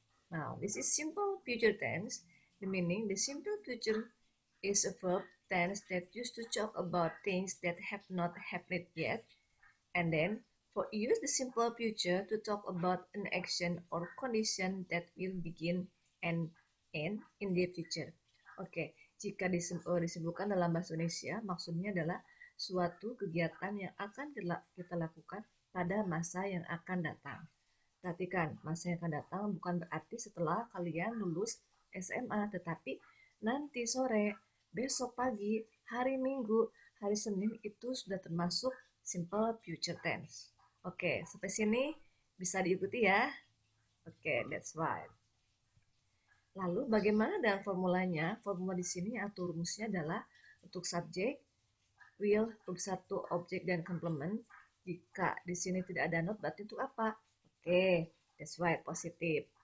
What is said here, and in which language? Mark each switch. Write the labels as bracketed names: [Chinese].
[English] Now, this is simple future tense. The meaning: the simple future is a verb tense that used to talk about things that have not happened yet. And then, for use the simple future to talk about an action or condition that will begin and end in the future. [Indonesian] Oke, jika disebutkan dalam bahasa Indonesia, maksudnya adalah suatu kegiatan yang akan kita lakukan pada masa yang akan datang. Perhatikan, masa yang akan datang bukan berarti setelah kalian lulus SMA, tetapi nanti sore, besok pagi, hari Minggu, hari Senin itu sudah termasuk simple future tense. Oke, sampai sini bisa diikuti ya. [English] Oke, that's right. [Indonesian] Lalu bagaimana dengan formulanya? Formula di sini atau rumusnya adalah untuk subjek, will, verb satu, objek, dan komplement. Jika di sini tidak ada not, berarti untuk apa? Oke, [English] that's right, [Indonesian] positif.